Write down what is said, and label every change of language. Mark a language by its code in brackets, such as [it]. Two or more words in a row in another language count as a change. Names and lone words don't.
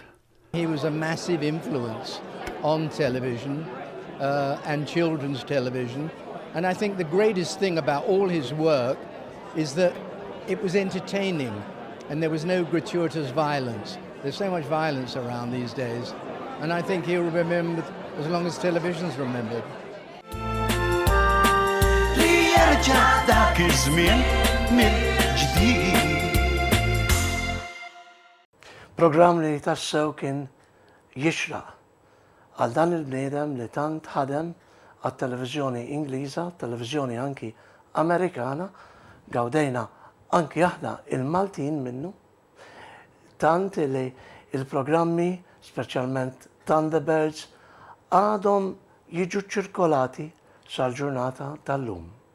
[en] He was a massive influence on television and children's television. And I think the greatest thing about all his work is that it was entertaining and there was no gratuitous violence. There's so much violence around these days. And I think he'll be remembered as long as television's remembered. [ar] ليرجع ذاك الزمن من جديد. [mt] Program li tassew kien jixraq għal dan il-bniedem li tant ħadem għat-televiżjoni Ingliża, televiżjoni anki Amerikana, gawdejna anki aħna il-Maltin minnu, tant li il-programmi, speċjalment Thunderbirds, għadhom jiġu ċirkolati sal-ġurnata tal-lum.